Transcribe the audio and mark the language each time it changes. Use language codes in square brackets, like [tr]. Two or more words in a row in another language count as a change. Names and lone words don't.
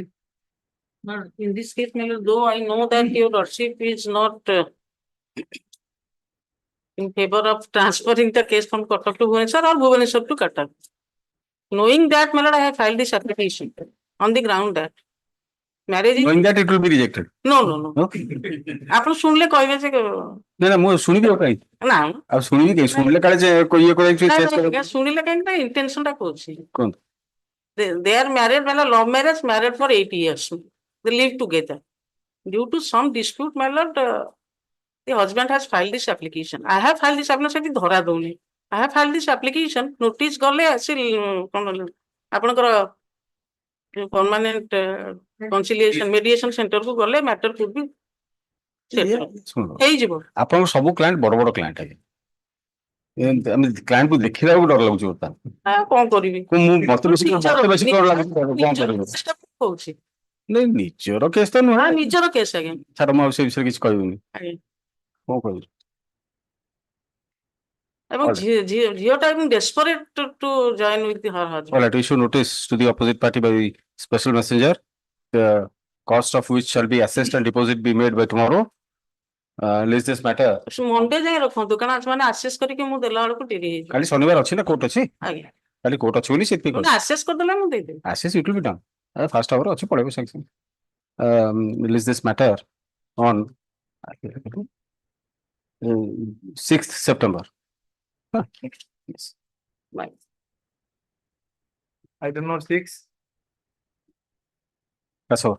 [en] But in this case, my lord, though I know that your lordship is not in favor of transferring the case from Cuttack to Bhubaneswar or Bhubaneswar to Cuttack. Knowing that, my lord, I have filed this application on the ground that marriage is. Knowing that it will be rejected. No, no, no. Okay. [or] ଆପଣ ଶୁଣିଲେ କହିବେ ଯେ ନା ମୁଁ ଶୁଣିବି ଆଉ କାଇଁ ନା ଆଉ ଶୁଣିବି କାଇଁ ଶୁଣିଲେ କାଳେ ଯେ ଇଏ କରି ଚେଞ୍ଜ କରିବ ଆଜ୍ଞା, ଶୁଣିଲେ କାହିଁକି ନା ଇଣ୍ଟେନସନ ଟା କହୁଛି କୁହନ୍ତୁ [en] they are married ମାନେ love married for 8 years they live together due to some dispute my lord the husband has filed this application I have filed this application [or] ସେଠି ଧରା ଦଉନି [en] I have filed this application notice [or] ଗଲେ ଆସି କଣ ଆପଣଙ୍କର [en] permanent conciliation mediation center [or] କୁ ଗଲେ [en] matter could be [or] ଶୁଣନ୍ତୁ ହେଇଯିବ ଆପଣଙ୍କ ସବୁ କ୍ଲାଏଣ୍ଟ ବଡ ବଡ କ୍ଲାଏଣ୍ଟ ଆଜ୍ଞା ଆମେ କ୍ଲାଏଣ୍ଟ କୁ ଦେଖିଲା ବେଳକୁ ଡର ଲାଗୁଛି ବର୍ତ୍ତମାନ କଣ କରିବି ମୁଁ ମତେ ବେଶୀ ଡର ଲାଗୁଛି କଣ କରିବ କହୁଛି ନାଇଁ ନିଜର କେସ୍ ତ ନୁହେଁ ନିଜର କେସ୍ ଆଜ୍ଞା ଛାଡ଼ ମୁଁ ଆଉ ସେ ବିଷୟରେ କିଛି କହିବିନି ଆଜ୍ଞା କଣ କହିବି ଏବଂ ଝିଅଟା ଏବଂ [en] desperate to join with her husband. All right, issue notice to the opposite party by special messenger, the cost of which shall be assessed and deposit be made by tomorrow. List this matter. [or] ମଣ୍ଡେ ଯାଏ ରଖନ୍ତୁ କାରଣ ସେମାନେ ଆସେସ୍ କରିକି ମୁଁ ଦେଲା ବେଳକୁ ଡେରି ହେଇଯିବ କାଲି ଶନିବାର ଅଛି ନା କୋର୍ଟ ଅଛି ଆଜ୍ଞା କାଲି କୋର୍ଟ ଅଛି ବୋଲି ସେଥିପାଇଁ ମାନେ ଆସେସ୍ କରିଦେଲେ ମୁଁ ଦେଇଦେବି [en] assess it will be done. First hour [or] ଅଛି ପଳେଇବ ସାଙ୍ଗେ ସାଙ୍ଗେ. [en] List this matter on 6th September. Huh. Yes. item number 6, That's all.